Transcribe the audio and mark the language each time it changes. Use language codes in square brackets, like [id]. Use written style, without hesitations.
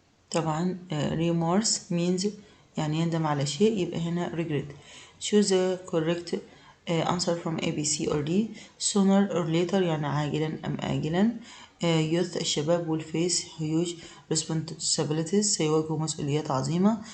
[ar] طبعا [en] remorse means [ar] يعني يندم على شيء يبقى هنا regret. [en] Choose the correct answer from A, B, C or D. Sooner or later [ar] يعني عاجلا أم آجلا. youth الشباب وال [en] face huge responsibilities [ar] سيواجهوا مسؤوليات عظيمة.